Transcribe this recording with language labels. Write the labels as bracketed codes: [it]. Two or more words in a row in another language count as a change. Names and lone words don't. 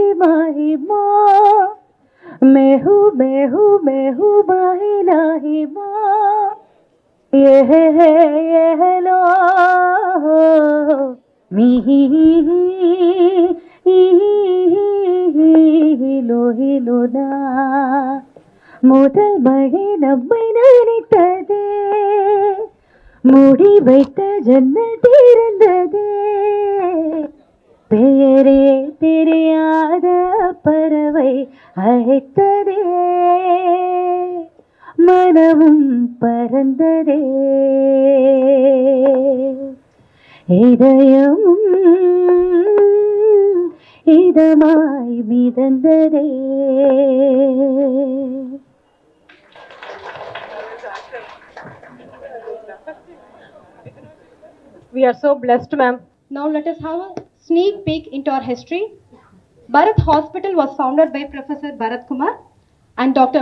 [ta] माही माँ, मैं हूँ माही लाही माँ, ये है लो मिही लो ना முதல் மழை நம்மை நினைத்ததே, மூடி வைத்த ஜன்னல் திறந்ததே, பெயரே தெரியாத பறவை அழைத்ததே, மனமும் பறந்ததே, இதயமும் இதமாய் மிதந்ததே. [en] We are so blessed, ma'am. Now let us have a sneak peek into our history. Bharath Hospital was founded by Professor Bharath Kumar and Dr.